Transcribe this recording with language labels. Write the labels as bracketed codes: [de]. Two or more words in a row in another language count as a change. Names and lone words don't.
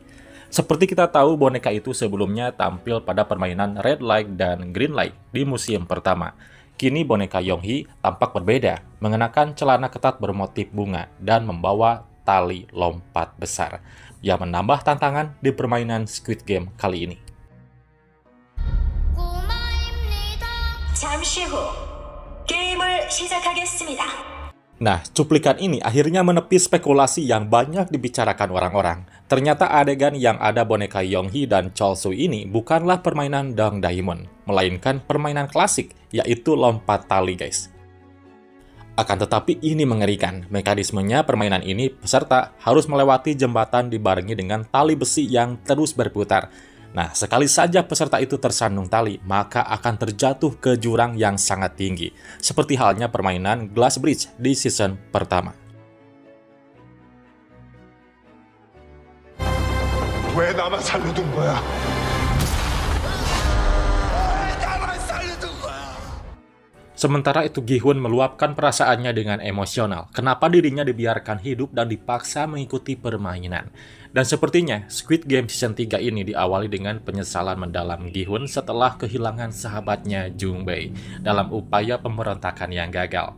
[id] Seperti kita tahu, boneka itu sebelumnya tampil pada permainan Red Light dan Green Light di musim pertama. Kini boneka Yong-hee tampak berbeda, mengenakan celana ketat bermotif bunga dan membawa tali lompat besar, yang menambah tantangan di permainan Squid Game kali ini. [ko] 잠시 후 게임을 시작하겠습니다. [id] Nah, cuplikan ini akhirnya menepis spekulasi yang banyak dibicarakan orang-orang. Ternyata adegan yang ada boneka Yong-hee dan Chol-soo ini bukanlah permainan Dong Daimon, melainkan permainan klasik, yaitu lompat tali guys. Akan tetapi ini mengerikan, mekanismenya permainan ini peserta harus melewati jembatan dibarengi dengan tali besi yang terus berputar. Nah, sekali saja peserta itu tersandung tali, maka akan terjatuh ke jurang yang sangat tinggi, seperti halnya permainan Glass Bridge di season pertama. [ko] 왜 나만 살려둔 거야? [id] Sementara itu Gi-hun meluapkan perasaannya dengan emosional. Kenapa dirinya dibiarkan hidup dan dipaksa mengikuti permainan? Dan sepertinya Squid Game Season 3 ini diawali dengan penyesalan mendalam Gi-hun setelah kehilangan sahabatnya Jung Bae dalam upaya pemberontakan yang gagal.